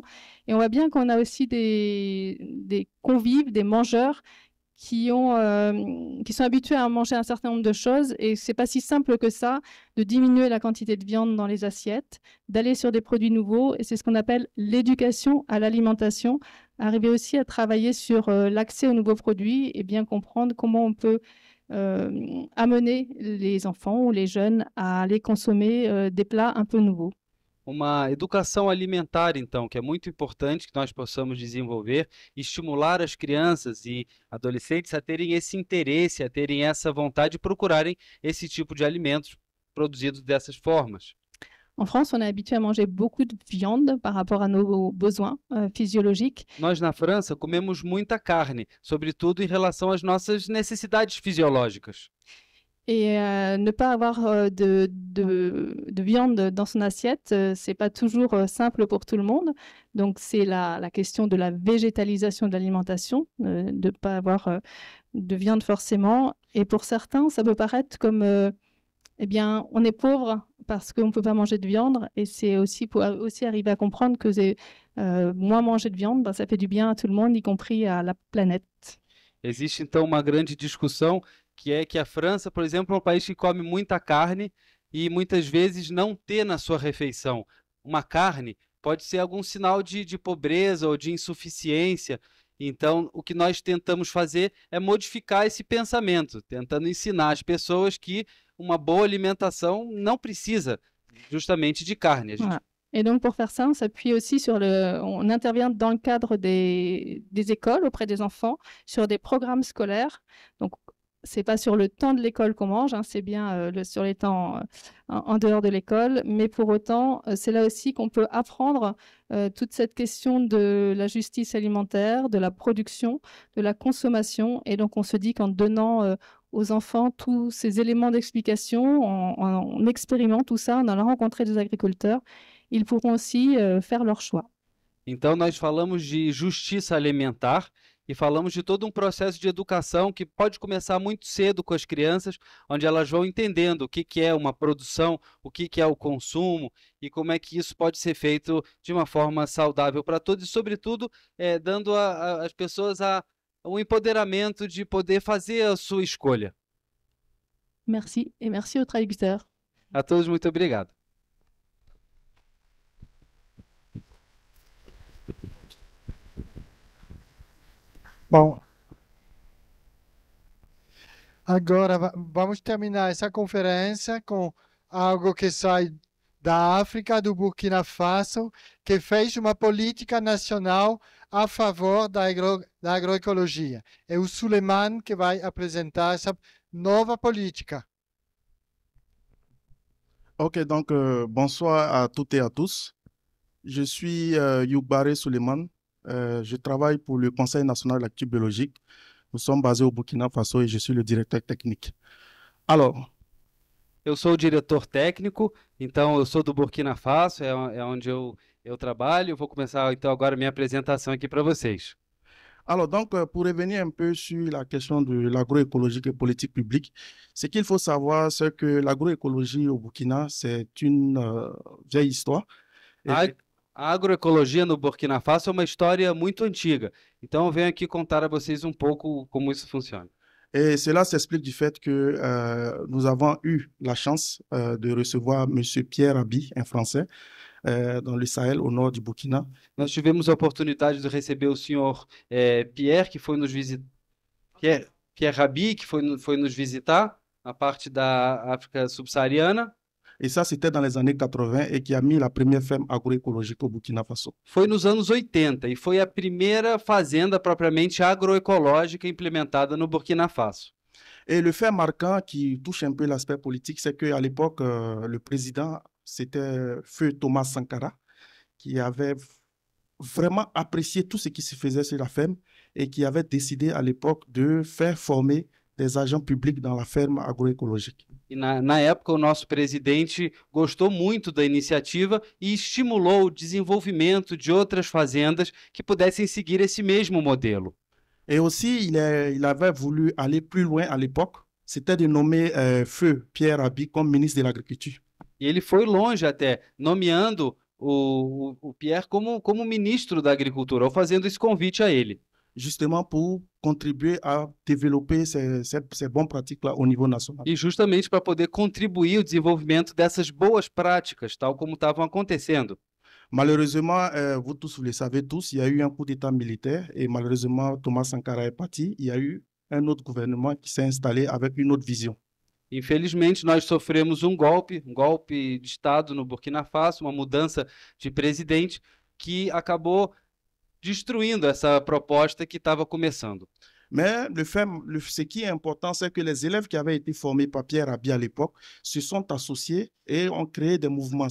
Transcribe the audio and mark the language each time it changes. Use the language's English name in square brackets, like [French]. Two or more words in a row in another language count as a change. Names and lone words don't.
[French] Et on voit bien qu'on a aussi des convives, des mangeurs qui sont habitués à manger un certain nombre de choses, et c'est pas si simple que ça de diminuer la quantité de viande dans les assiettes, d'aller sur des produits nouveaux, et c'est ce qu'on appelle l'éducation à l'alimentation, arriver aussi à travailler sur l'accès aux nouveaux produits et bien comprendre comment on peut amener les enfants ou les jeunes à aller consommer des plats un peu nouveaux. [Portuguese] Uma educação alimentar, então, que é muito importante que nós possamos desenvolver, estimular as crianças e adolescentes a terem esse interesse, a terem essa vontade de procurarem esse tipo de alimentos produzidos dessas formas. [French] En France, on est habitué à manger beaucoup de viande par rapport à nos besoins physiologiques. [Portuguese] Nós, na França, comemos muita carne, sobretudo em relação às nossas necessidades fisiológicas. [French] Et ne pas avoir de viande dans son assiette, c'est pas toujours simple pour tout le monde. Donc, c'est la question de la végétalisation de l'alimentation, de ne pas avoir de viande forcément. Et pour certains, ça peut paraître comme, eh bien, on est pauvre parce qu'on ne peut pas manger de viande. Et c'est aussi pour aussi arriver à comprendre que moins manger de viande, ça fait du bien à tout le monde, y compris à la planète. [Portuguese] Existe, então, uma grande discussão que é que a França, por exemplo, é um país que come muita carne e muitas vezes não ter na sua refeição uma carne pode ser algum sinal de pobreza ou de insuficiência. Então, o que nós tentamos fazer é modificar esse pensamento, tentando ensinar as pessoas que uma boa alimentação não precisa justamente de carne. [French] Et donc, pour faire ça, on s'appuie aussi on intervient dans le cadre des écoles auprès des enfants, sur des programmes scolaires. Donc, c'est pas sur le temps de l'école qu'on mange, hein, c'est bien sur les temps en dehors de l'école, mais pour autant, c'est là aussi qu'on peut apprendre toute cette question de la justice alimentaire, de la production, de la consommation. Et donc, on se dit qu'en donnant aux enfants tous ces éléments d'explication, en expérimentant tout ça, en allant rencontrer des agriculteurs, ils pourront aussi faire leur choix. [Portuguese] Então, nós falamos de justiça alimentar e falamos de todo um processo de educação que pode começar muito cedo com as crianças, onde elas vão entendendo o que que é uma produção, o que que é o consumo e como é que isso pode ser feito de uma forma saudável para todos e, sobretudo, dando às pessoas um empoderamento de poder fazer a sua escolha. [French] Merci et merci au traducteur. [Portuguese] A todos, muito obrigado. Bom, agora vamos terminar essa conferência com algo que sai da África, do Burkina Faso, que fez uma política nacional a favor da agroecologia. É o Suleiman que vai apresentar essa nova política. [French] Ok, donc bonsoir à toutes et à tous. Je suis Youbare Suleiman. Je travaille pour le Conseil national d'activité biologique. Nous sommes basés au Burkina Faso et je suis le directeur technique. Alors, [Portuguese] eu sou o diretor técnico, então eu sou do Burkina Faso, é onde eu trabalho. Eu vou começar então agora a minha apresentação aqui para vocês. [French] Alors, donc, pour revenir un peu sur la question de l'agroécologie et politique publique, ce qu'il faut savoir, c'est que l'agroécologie au Burkina, c'est une vieille histoire. [Portuguese] A agroecologia no Burkina Faso é uma história muito antiga. Então, eu venho aqui contar a vocês um pouco como isso funciona. [French] Et cela s'explique du fait que nous avons eu la chance de recevoir M. Pierre Abi, un Français, dans le Sahel, au nord du Burkina. [Portuguese] Nós tivemos a oportunidade de receber o senhor Pierre, que foi nos visitar, Pierre Rabi, que foi nos visitar na parte da África subsaariana. [French] Et ça, c'était dans les années 80 et qui a mis la première ferme agroécologique au Burkina Faso. [Portuguese] Foi nos anos 80 e foi a primeira fazenda propriamente agroecológica implementada no Burkina Faso. [French] Et le fait marquant qui touche un peu l'aspect politique, c'est qu'à l'époque, le président, c'était Feu Thomas Sankara, qui avait vraiment apprécié tout ce qui se faisait sur la ferme et qui avait décidé à l'époque de faire former des agents publics dans la ferme agroécologique. [Portuguese] E na época, o nosso presidente gostou muito da iniciativa e estimulou o desenvolvimento de outras fazendas que pudessem seguir esse mesmo modelo. [French] Et aussi, il avait voulu aller plus loin à l'époque, c'était de nommer Feu Pierre Abi comme ministre de l'Agriculture. [Portuguese] E ele foi longe até, nomeando o Pierre como ministro da Agricultura, ou fazendo esse convite a ele. [French] Justement pour contribuer à développer ces bonnes pratiques-là au niveau national. [Portuguese] E justamente para poder contribuir ao desenvolvimento dessas boas práticas, tal como estavam acontecendo. [French] Malheureusement, vous tous, vous le savez tous, il y a eu un coup d'État militaire et malheureusement, Thomas Sankara est parti. Il y a eu un autre gouvernement qui s'est installé avec une autre vision. [Portuguese] Infelizmente, nós sofremos um golpe de Estado no Burkina Faso, uma mudança de presidente que acabou destruindo essa proposta que estava começando. [French] Mais ce qui est important, c'est que les élèves qui avaient été formés par Pierre Abi à l'époque se sont associés et ont créé des mouvements.